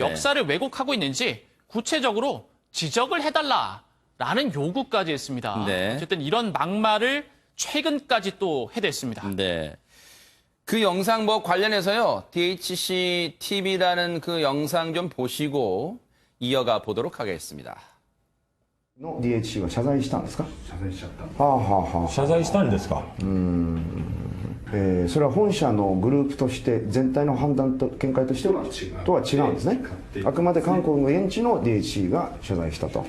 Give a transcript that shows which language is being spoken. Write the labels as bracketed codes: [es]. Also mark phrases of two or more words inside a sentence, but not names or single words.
[ko] 역사를 왜곡하고 있는지 구체적으로 지적을 해달라라는 요구까지 했습니다. 네. 어쨌든 이런 막말을 최근까지 또 해댔습니다. 네. 그 영상 뭐 관련해서요. DHC TV라는 그 영상 좀 보시고 이어가 보도록 하겠습니다. [ja] の DHC が謝罪したんですか？謝罪しちゃった。はあはあはあ。謝罪したんですか？それは本社のグループとして全体の判断と見解としてはとは違うんですね。あくまで韓国の現地の DHC が謝罪したと。